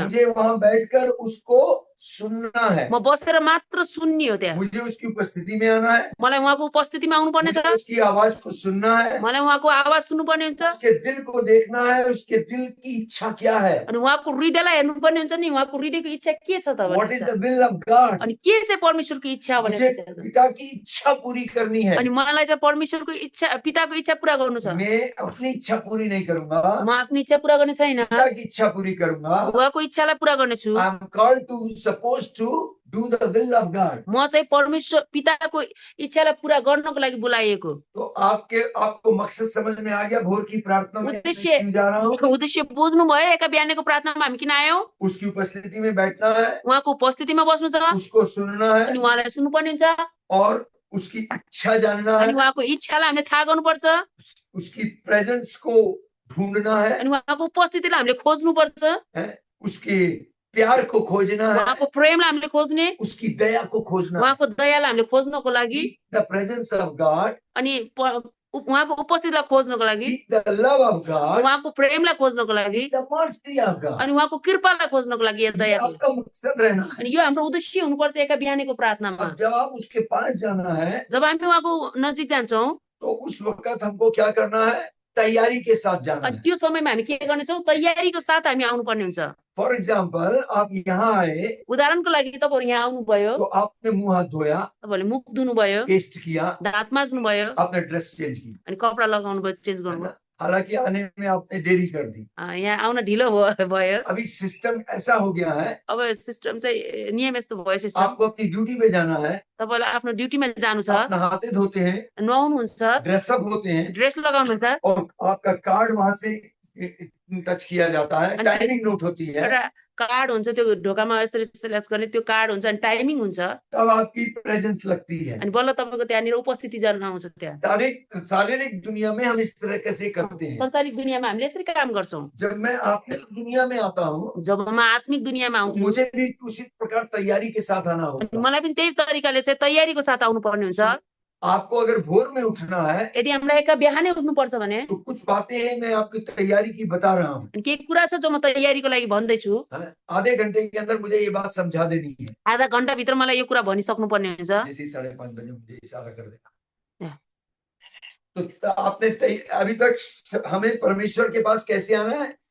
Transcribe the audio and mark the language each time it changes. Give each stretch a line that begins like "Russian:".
Hindi: मुझे वहां बैठकर उसको सुनना है,
Nepali: म बसेर मात्र सुन्ने हो त्यहाँ।
Hindi: मुझे उसकी उपस्थिति में आना है,
Nepali: मलाई उहाँको उपस्थितिमा आउनुपर्ने
Hindi: मुझे
Nepali: छ,
Hindi: उसकी आवाज को सुनना है,
Nepali: मलाई उहाँको आवाज सुन्नुपर्ने हुन्छ,
Hindi: उसके दिल को देखना है, उसके दिल की इच्छा क्या है,
Nepali: अनि उहाँको हृदयलाई हेर्नुपर्ने हुन्छ नि, उहाँको हृदयको इच्छा के छ त
English: what
Nepali: भन्ने
English: is
Nepali: छ।
English: The will of God.
Nepali: अनि के चाहिँ परमेश्वरको इच्छा भनेर
Hindi: मुझे
Nepali: विचार गर्नु।
Hindi: पिता की इच्छा पूरी करनी है,
Nepali: अनि मलाई चाहिँ परमेश्वरको इच्छा, पिताको इच्छा पूरा गर्नु छ।
Hindi: मैं अपनी इच्छा पूरी नहीं करूंगा,
Nepali: म आफ्नो इच्छा पूरा गर्ने छैन,
Hindi: पिता की इच्छा पूरी करूंगा।
Nepali: उहाँको इच्छालाई पूरा गर्नेछु।
English: I am called to suppose to do the will of God.
Nepali: म चाहिँ परमेश्वर पिताको इच्छालाई पूरा गर्नको लागि बोलाइएको।
Hindi: तो आपको मकसद समझ में आ गया भोर की प्रार्थना में मैं
Nepali: उद्देश्य
Hindi: क्यों जा रहा हूँ?
Nepali: उद्देश्य बुझ्नु भयो। एका बिहानको प्रार्थनामा हामी किन आयौं?
Hindi: उसकी उपस्थिति में बैठना है,
Nepali: उहाँको उपस्थितिमा बस्नु छ,
Hindi: उसको सुनना
Nepali: अनि
Hindi: है
Nepali: उहाँलाई सुन्नुपर्ने हुन्छ,
Hindi: और उसकी इच्छा जानना
Nepali: अनि
Hindi: है,
Nepali: उहाँको इच्छालाई हामीले थाहा गर्नुपर्छ,
Hindi: उसकी प्रेजेंस को ढूंढना है,
Nepali: अनि उहाँको उपस्थितिलाई हामीले खोज्नुपर्छ,
Hindi: उसके प्यार को खोजना है,
Nepali: उहाँको प्रेमलाई हामीले खोज्ने,
Hindi: उसकी दया को खोजना है।
Nepali: उहाँको दयालाई हामीले खोज्नको लागि,
English: the presence of God,
Nepali: अनि उहाँको उपस्थितिलाई खोज्नको लागि,
English: the love of God,
Nepali: उहाँको प्रेमलाई खोज्नको लागि,
English: The mercy of God.
Nepali: अनि उहाँको कृपालाई खोज्नको लागि, दयाको।
Hindi: आपका मकसद रहना है।
Nepali: अनि यो हाम्रो उद्देश्य हुनुपर्छ एका बिहानको प्रार्थनामा।
Hindi: अब जब आप उसके पास जाना है
Nepali: जब हामी उहाँको नजिक जान्छौँ,
Hindi: तो उस वक्त हमको क्या करना है? तैयारी के साथ जाना
Nepali: अनि
Hindi: है।
Nepali: त्यो समयमा हामी के गर्नेछौँ? तयारीको साथ हामी आउनुपर्ने हुन्छ।
English: for example
Hindi: आप यहाँ आए
Nepali: उदाहरणको लागि तपाईँहरू यहाँ आउनुभयो,
Hindi: तो आपने मुंह हाथ धोया,
Nepali: तपाईँहरूले मुख धुनुभयो,
Hindi: टेस्ट किया,
Nepali: दाँत माझ्नुभयो,
Hindi: आपने ड्रेस चेंज की,
Nepali: अनि कपडा लगाउनु भयो, चेन्ज
Hindi: है
Nepali: गर्नुभयो। ना?
Hindi: हालांकि आने में आपने देरी कर दी।
Nepali: यहाँ आउन ढिलो भयो।
Hindi: अभी सिस्टम ऐसा हो गया है,
Nepali: अब सिस्टम चाहिँ नियम यस्तो भयो। सिस्टम
Hindi: आपको अपनी ड्यूटी पे जाना है,
Nepali: तपाईँलाई आफ्नो ड्युटीमा जानु छ,
Hindi: आप नहाते धोते हैं,
Nepali: नुहाउनुहुन्छ,
Hindi: ड्रेसअप होते हैं
Nepali: ड्रेस लगाउनुहुन्छ,
Hindi: और आपका कार्ड वहां से टच किया जाता है,
Nepali: अनि
Hindi: टाइमिंग नोट होती है,
Nepali: एउटा कार्ड हुन्छ, त्यो ढोकामा यसरी स्ल्यास गर्ने त्यो कार्ड हुन्छ, अनि टाइमिङ हुन्छ,
Hindi: तब आपकी प्रेजेंस लगती है।
Nepali: अनि बल्ल तपाईँको त्यहाँनिर उपस्थिति जनाउँछ। त्यहाँ
Hindi: शारीरिक दुनिया में हम इस तरह कैसे करते हैं?
Nepali: संसारिक दुनियाँमा हामीले यसरी काम गर्छौँ।
Hindi: जब मैं आत्मिक दुनिया में आता हूँ
Nepali: जब म आत्मिक दुनियाँमा
Hindi: तो
Nepali: आउँछु,
Hindi: मुझे भी उसी प्रकार तैयारी के साथ आना
Nepali: अनि
Hindi: होगा।
Nepali: मलाई पनि त्यही तरिकाले चाहिँ तयारीको साथ आउनुपर्ने हुन्छ।
Hindi: आपको अगर भोर में उठना है
Nepali: यदि हामीलाई एका बिहानै उठ्नुपर्छ भने,
Hindi: तो कुछ बातें हैं मैं आपकी तैयारी की बता रहा हूँ।
Nepali: अनि केही कुरा छ जो म तयारीको लागि भन्दैछु।
Hindi: आधे घंटे के अंदर मुझे ये बात समझा देनी है।
Nepali: आधा घण्टाभित्र मलाई यो कुरा भनिसक्नुपर्ने हुन्छ।
Hindi: जैसे 5:30 बजे मुझे इशारा कर देना। या। तो आपने अभी तक हमें परमेश्वर के पास कैसे आना है?